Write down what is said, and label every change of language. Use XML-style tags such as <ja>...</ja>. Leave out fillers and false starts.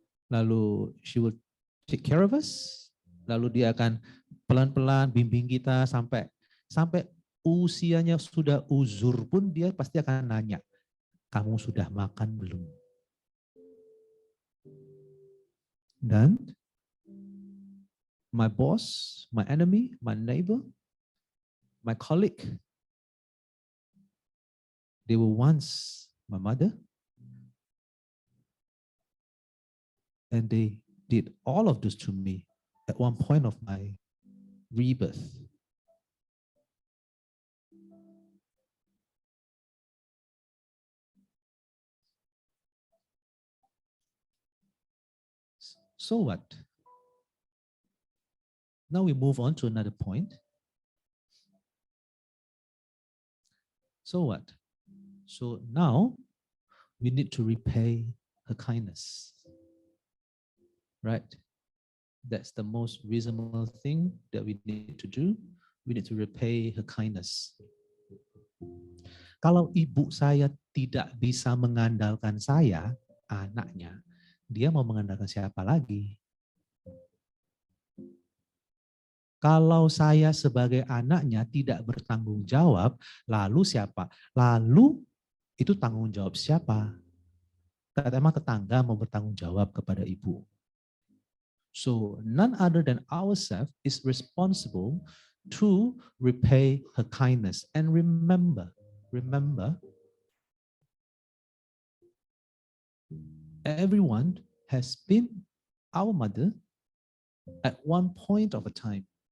<id>Lalu</id> <en>she will take care of us.</en> <id>Lalu dia akan pelan-pelan bimbing kita sampai usianya sudah uzur pun dia pasti akan nanya, kamu sudah makan belum? Dan</id> <en>my boss, my enemy, my neighbor, my colleague, they were once my mother, and they did all of this to me at one point of my rebirth. So what? Now we move on to another point. So what? So now we need to repay her kindness. Right? That's the most reasonable thing that we need to do. We need to repay her kindness.</en> <id>Kalau ibu saya tidak bisa mengandalkan saya, anaknya, dia mau mengandalkan siapa lagi? Kalau saya sebagai anaknya tidak bertanggung jawab, lalu siapa? Lalu itu tanggung jawab siapa? Emang tetangga mau bertanggung jawab kepada ibu.</id> <en>So none other than ourselves is responsible to repay her kindness. And remember, everyone has been our mother at one point of a time.</en>